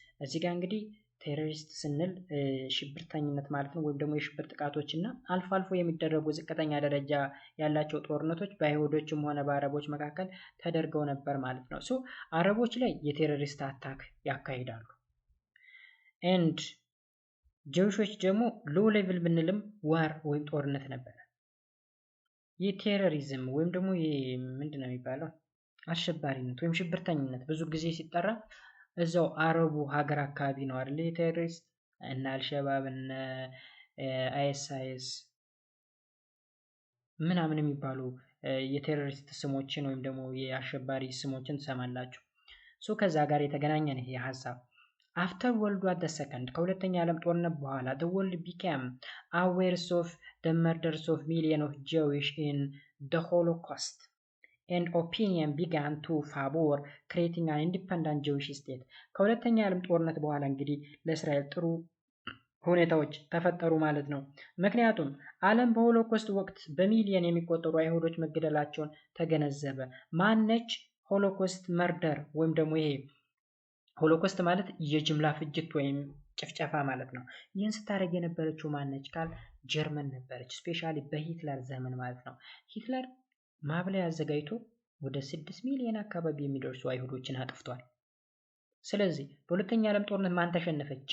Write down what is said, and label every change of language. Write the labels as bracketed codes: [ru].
[am] እዚህ ጋር እንግዲህ ቴሮሪስት ስንል ሽብርተኝነት ማለት ነው ወይም ደግሞ የሽብር ጥቃቶች እና አልፎ አልፎ የሚደረጉ ዝቅተኛ ደረጃ ያላቸው ጦርነቶች በአይሁዶችም ሆነ በአረቦች መካከል ተደርገው ነበር ማለት ነው። ሶ አረቦች ላይ የቴሮሪስት አታክ ያካሂዳሉ ኤንድ ጄዊሾች ደግሞ [en] ሎ ሌቭል [am] ብንልም ዋር ወይም ጦርነት ነበር። የቴሮሪዝም ወይም ደግሞ ምንድነው የሚባለው አሸባሪነት ወይም ሽብርተኝነት ብዙ ጊዜ ሲጠራ እዛው አረቡ ሀገር አካባቢ ነው አይደል? የቴሮሪስት እና አልሸባብ እና አይኤስአይኤስ ምናምን የሚባሉ የቴሮሪስት ስሞችን ወይም ደግሞ የአሸባሪ ስሞችን ትሰማላችሁ። ሶ ከዛ ጋር የተገናኘ ነው ይሄ ሐሳብ። [en] after world war II [am] ከሁለተኛ ዓለም ጦርነት በኋላ [en] the world became aware of the murders of millions of Jewish in the Holocaust and opinion began to favor creating an independent Jewish state. [am] ከሁለተኛ ዓለም ጦርነት በኋላ እንግዲህ ለእስራኤል ጥሩ ሁኔታዎች ተፈጠሩ ማለት ነው። ምክንያቱም ዓለም በሆሎኮስት ወቅት በሚሊዮን የሚቆጠሩ አይሁዶች መገደላቸውን ተገነዘበ። ማነች ሆሎኮስት መርደር ወይም ደግሞ ይሄ ሆሎኮስት ማለት የጅምላ ፍጅት ወይም ጭፍጨፋ ማለት ነው። ይህን ስታደርግ የነበረችው ማነች ካል ጀርመን ነበረች። ስፔሻሊ በሂትለር ዘመን ማለት ነው። ሂትለር ማብለያ አዘጋጅቶ ወደ 6 ሚሊዮን አካባቢ የሚደርሱ አይሁዶችን አጥፍቷል። ስለዚህ በሁለተኛ ዓለም ጦርነት ማን ተሸነፈች?